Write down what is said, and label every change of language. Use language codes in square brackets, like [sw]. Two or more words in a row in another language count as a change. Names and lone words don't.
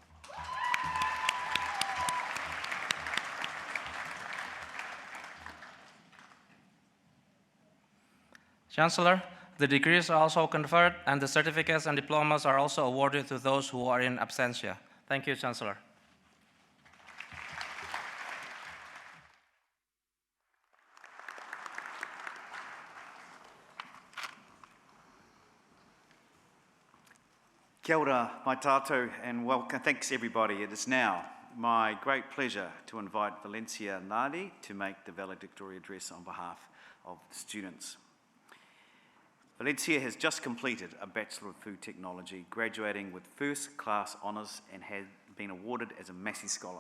[en] Chancellor, the degrees are also conferred and the certificates and diplomas are also awarded to those who are in absentia. Thank you, Chancellor. [mi] Kia ora, mai tātou, [en] and welcome. Thanks, everybody. It is now my great pleasure to invite Valencia Nadi to make the valedictory address on behalf of the students. Valencia has just completed a Bachelor of Food Technology, graduating with first-class honours and has been awarded as a Massey Scholar.